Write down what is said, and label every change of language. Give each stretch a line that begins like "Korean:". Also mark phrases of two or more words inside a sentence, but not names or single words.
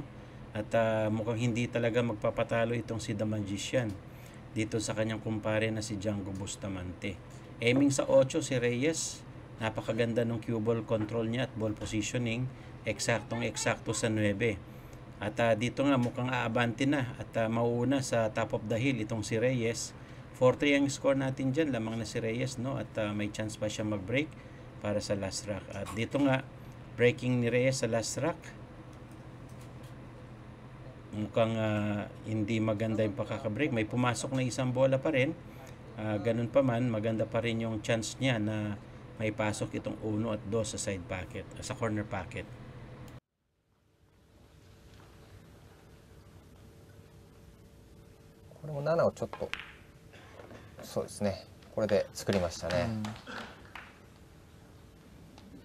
Filipino: At mukhang hindi talaga magpapatalo itong si The Magician dito sa kanyang kumpare na si Django Bustamante. Aiming sa 8 si Reyes, napakaganda ng
English: cue ball control
Filipino: niya at
English: ball positioning,
Filipino: eksaktong-eksakto sa 9. At dito nga mukhang aabante na at mauuna sa
English: top of the hill
Filipino: itong si Reyes. 4-3 ang score natin dyan, lamang na si Reyes, no? At may chance pa siya mag-break para sa
English: last rack.
Filipino: At dito nga, breaking ni Reyes sa
English: last rack.
Filipino: Mukhang hindi maganda yung pakaka-break. May pumasok na isang bola pa rin. Ganun pa man, maganda pa rin yung chance niya na may pasok itong 1 at 2 sa
English: side pocket,
Filipino: sa
English: corner pocket.
Japanese: これも7をちょっとそうですね、これで作りましたね。